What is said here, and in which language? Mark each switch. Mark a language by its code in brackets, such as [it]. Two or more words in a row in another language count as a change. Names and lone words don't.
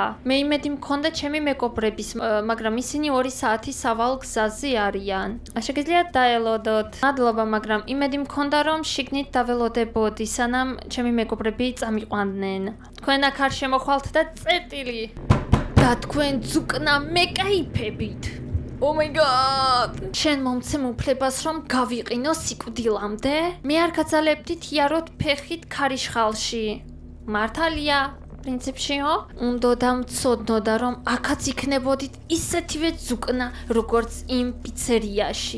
[ka] მე იმედი მქონდა ჩემი მეგობრების, მაგრამ ისინი 2 საათი სავალ გზაზე არიან. შეგიძლიათ დაელოდოთ. მადლობა, მაგრამ იმედი მქონდა რომ შიგნით დაველოდებოდი, სანამ ჩემი მეგობრები წამიყვანდნენ. თქვენ აქ არ შემოხვალთ და წერტილი. და თქვენ ზუკნა მეკაიფებით. [en] Oh my god! [ka] შენ მომცემ უფლებას რომ გავიყინო სიკვდილამდე? მე არ გაძალებდით იაროთ ფეხით ქარიშხალში. მართალია? პრინციპშიო, უნდა დამცოდნოდა, რომ აქაც იქნებოდით ისეთივე ძუკნა, როგორც იმ პიცერიაში.